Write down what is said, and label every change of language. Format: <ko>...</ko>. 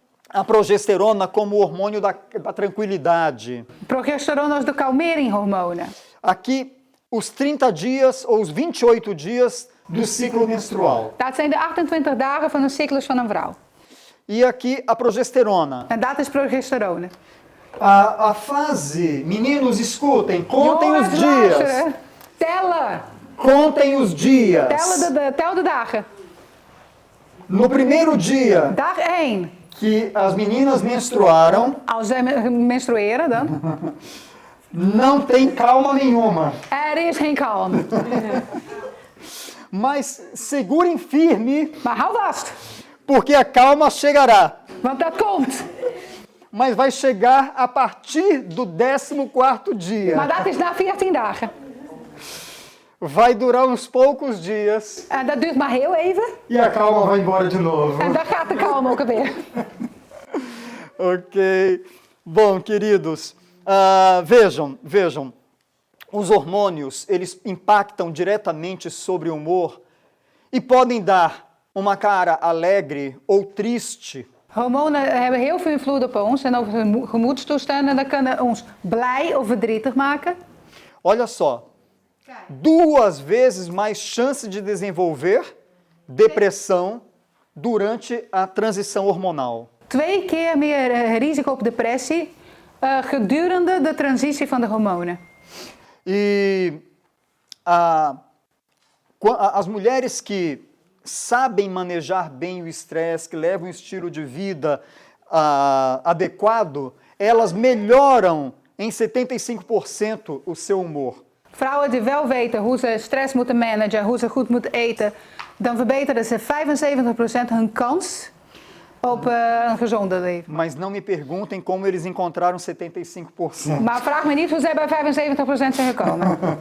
<pt>a progesterona como hormônio da tranquilidade.</pt> <nl>Progesteron is de kalmeringshormonen.</nl> <pt>Aqui, os 30 dias ou os 28 dias do ciclo menstrual.</pt> <nl>Dat zijn de 28 dagen van een cyclus van een vrouw.</nl> <pt>E aqui a progesterona.</pt> <nl>En dat is progesterone.</nl> <pt>A fase, meninos, escutem, contem os</pt> <nl>Jongens,</nl> <pt>dias.</pt> <nl>luisteren. Tellen.</nl> <pt>Contem os dias.</pt> <nl>Tel de dagen.</nl> <pt>No primeiro dia</pt> <nl>Dag 1.</nl> <pt>que as meninas menstruaram,</pt> <nl>Als zij menstrueren dan.</nl> <pt>não tem calma nenhuma.</pt> <nl>Er is geen kalm.</nl> <pt>Mas segurem firme,</pt> <nl>Maar hou vast.</nl> <pt>porque a calma chegará.</pt> <nl>Want dat komt.</nl> <pt>Mas vai chegar a partir do 14º dia.</pt> <nl>Maar dat is na 14 dagen.</nl> <pt>Vai durar uns poucos dias</pt> <nl>En dat duurt maar heel even.</nl> <pt>e a calma vai embora de novo.</pt> <nl>En dan gaat de kalm ook alweer.</nl> <pt>Ok. Bom, queridos, vejam. Os hormônios, eles impactam diretamente sobre o humor e podem dar uma cara alegre ou triste.</pt> <nl>Hormonen hebben heel veel invloed op ons en over hun gemoedstoestanden. Dat kunnen ons blij of verdrietig maken.</nl> <pt>Olha só, 2 vezes mais chance de desenvolver depressão durante a transição hormonal.</pt> <nl>2 keer meer risico op depressie gedurende de transitie van de hormonen.</nl> <pt>E as mulheres que sabem manejar bem o estresse, que levam um estilo de vida adequado, elas melhoram em 75% o seu humor.</pt> <nl>Vrouwen die wel weten hoe ze stress moeten managen, hoe ze goed moeten eten, dan verbeteren ze 75% hun kans op een gezonde leven.</nl> <pt>Mas não me perguntem como eles encontraram 75%.</pt> <nl>Maar vraag me niet hoe zij bij 75% zijn gekomen.</nl>